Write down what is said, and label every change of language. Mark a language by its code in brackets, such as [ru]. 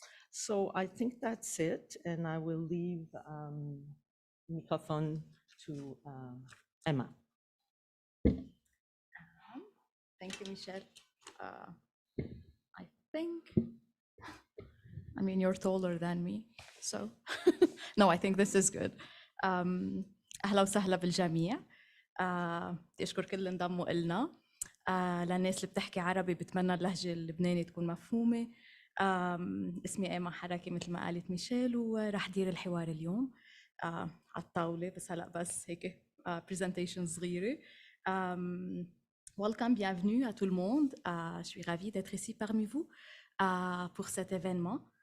[en] So I think that's it, and I will leave microphone to Emma. Thank you, Michelle. I think, I mean, you're taller than me, so no, I think this is good. [ar] أهلا وسهلا بالجميع. بدي أشكر كل اللي انضموا إلنا. للناس اللي بتحكي عربي بتمنى اللهجة اللبنانية تكون مفهومة. اسمي إيما حركي مثل ما قالت ميشيل، وراح دير الحوار اليوم على الطاولة، بس هلأ بس هيك presentation صغيرة. [en] Welcome, [fr] bienvenue à tout le monde. Je suis ravie d'être ici parmi vous pour cet événement.